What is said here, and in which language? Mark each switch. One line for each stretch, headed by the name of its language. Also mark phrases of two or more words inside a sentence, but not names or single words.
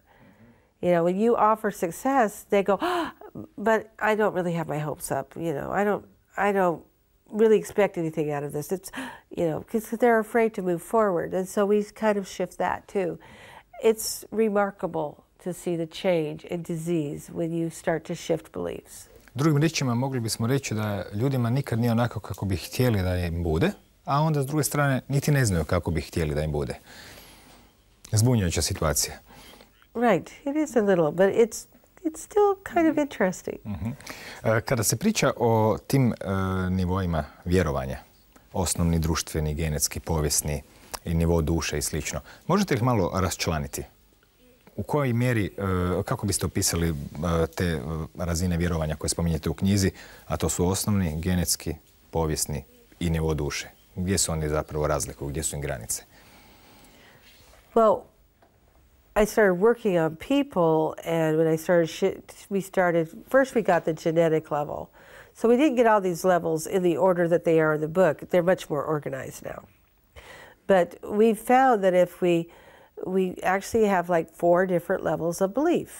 English: When you offer success, they go, but I don't really have my hopes up. I don't really expect anything out of this. It's, because they're afraid to move forward. And so we kind of shift that too. It's remarkable to see the change in disease when you start to shift beliefs.
Croatian: Drugim riječima mogli bismo reći da ljudima nikad nije onako kako bi htjeli da im bude, a onda s druge strane niti ne znaju kako bi htjeli da im bude. Zbunjujuća situacija.
English: Right, it is a little, but it's still kind of interesting.
Croatian: Kada se priča o tim nivoima vjerovanja, osnovni, društveni, genetski, povijesni i nivo duše i slično, možete li malo raščlaniti? U kojoj mjeri, kako biste opisali te razine vjerovanja koje spominjete u knjizi, a to su osnovni, genetski, povijesni i nivo duše? Gdje su oni zapravo razlikuju, gdje su im granice?
English: Well, I started working on people, and when I started, first we got the genetic level. So we didn't get all these levels in the order that they are in the book. They're much more organized now. But we found that if we actually have like 4 different levels of belief.